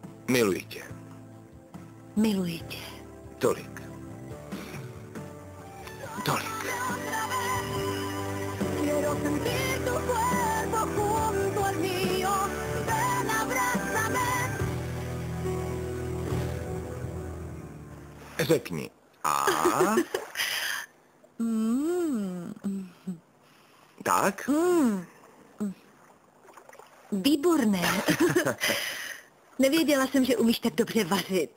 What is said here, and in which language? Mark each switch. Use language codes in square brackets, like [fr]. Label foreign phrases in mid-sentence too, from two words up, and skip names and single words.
[cs] Miluji tě. Miluji tě. Tolik. Tolik. [es] Quiero sentir tu cuerpo junto al mío. Ven, abrázame. [cs] Řekni. A? Tak? Výborné. Nevěděla jsem, že umíš tak dobře vařit.